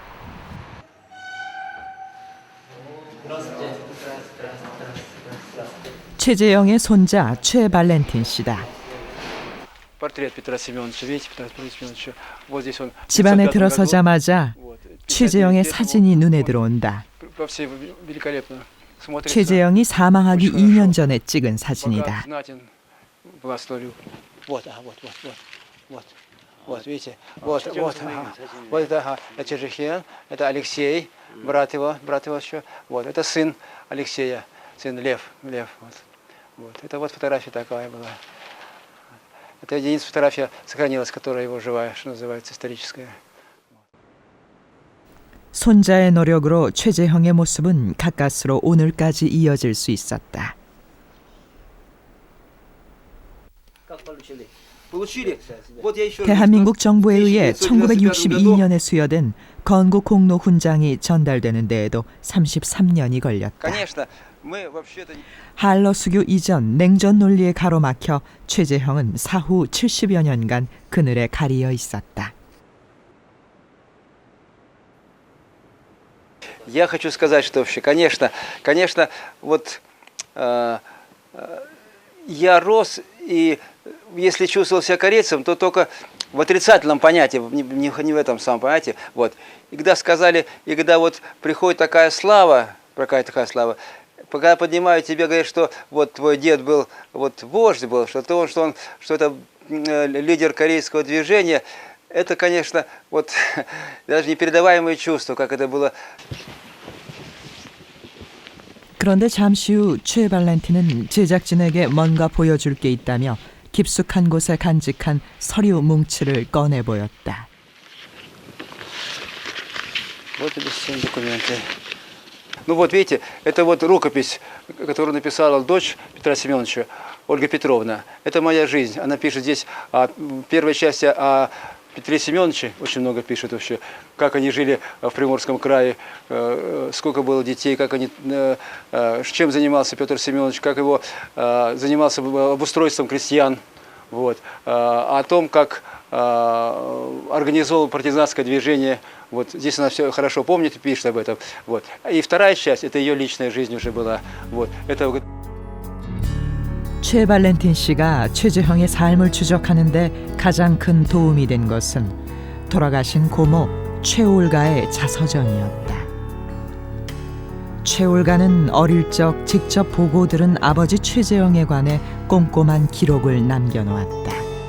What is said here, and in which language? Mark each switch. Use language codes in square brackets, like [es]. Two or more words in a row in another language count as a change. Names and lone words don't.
[ko] 최재형의 손자 최발렌틴 씨다. 집안에 들어서자마자 최재형의 사진이 눈에 들어온다. 최재형이 사망하기 2년 전에 찍은 사진이다. [ru] Это Алексей, брат его еще. Вот это сын Алексея, сын Лев. Вот это вот фотография такая была. Это единица фотография сохранилась, которая его живая, что называется, историческая. [ko] 손자의 노력으로 최재형의 모습은 가까스로 오늘까지 이어질 수 있었다. 대한민국 정부에 의해 1962년에 수여된 건국공로 훈장이 전달되는 데에도 33년이 걸렸다. 한러 수교 이전 냉전 논리에 가로막혀 최재형은 사후 70여 년간 그늘에 가리어 있었다. [ru] Я хочу сказать, что вообще, конечно, вот я рос, и если чувствовал себя корейцем, то только в отрицательном понятии, не в этом самом понятии. Вот. И когда сказали, и когда вот приходит такая слава, когда поднимают тебе, говорят, что вот твой дед был, вот вождь был, что это лидер корейского движения, это, конечно, вот даже непередаваемое чувство, как это было. [ko] 그런데 잠시 후 최발렌틴은 제작진에게 뭔가 보여줄 게 있다며 깊숙한 곳에 간직한 서류 뭉치를 꺼내 보였다. [ru] Вот эти все документы. Ну вот видите, это вот рукопись, которую написала дочь Петра Семеновича, Ольга Петровна. Это моя жизнь. Она пишет здесь в первой части о Петре Семеновиче, очень много пишет вообще, как они жили в Приморском крае, сколько было детей, как они, чем занимался Петр Семенович, как его занимался обустройством крестьян, вот, о том, как организовал партизанское движение. Вот здесь она все хорошо помнит и пишет об этом. Вот. И вторая часть, это ее личная жизнь уже была. Вот. Это... [ko] 최발렌틴 씨가 최재형의 삶을 추적하는데 가장 큰 도움이 된 것은 돌아가신 고모 최올가의 자서전이었다. 최올가는 어릴 적 직접 보고 들은 아버지 최재형에 관해 꼼꼼한 기록을 남겨놓았다.